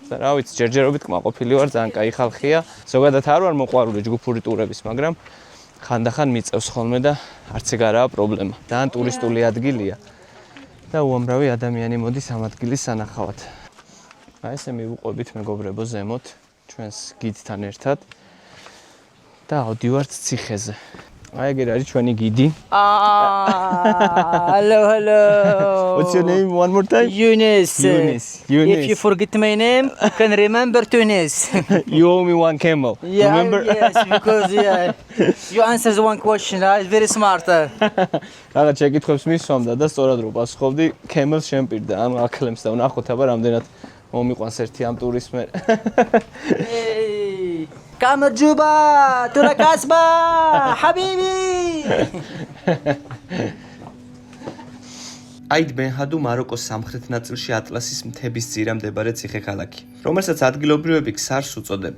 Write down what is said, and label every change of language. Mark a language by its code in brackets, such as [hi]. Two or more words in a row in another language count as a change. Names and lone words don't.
[ka] და რა ვიცი, ჯერჯერობით კმაყოფილი ვარ, ძალიან კაი ხალხია. ზოგადად არ ვარ მოყვარული ჯგუფური ტურების, მაგრამ ხანდახან მიწევს ხოლმე და არც ეგ არაა პრობლემა. ძალიან ტურისტული ადგილია და უამრავი ადამიანი მოდის ამ ადგილის სანახავად. აი ესე მივუყვებით მეგობრებო ზემოთ ჩვენს გიდთან ერთად და ავდივართ ციხეზე. აი ეგ არის ჩვენი გიდი. [en] Hello. What's your name one more time? Yunus. Yunus. If you forget my name, you can remember Tunis. You owe me one camel. Yeah, Remember? yes, because you answered one question, right? Very smart. [ka] რაღაც შეკითხვებს მისვამდა და სწორად რო პასუხობდი, camel შენ პირდა ამ აკლემს და ვნახოთ აბა რამდენად მომიყვანს ერთი ამ ტურის მე. [en] Hey, Kamer Juba, Tura Kasba, Habibi. [ka] აიდ ბენ ჰადუ მაროკოს სამხრეთ ნაწილში ატლასის მთების ძირა მდებარე ციხე-ქალაქი, რომელსაც ადგილობრივები ქსარს უწოდებენ.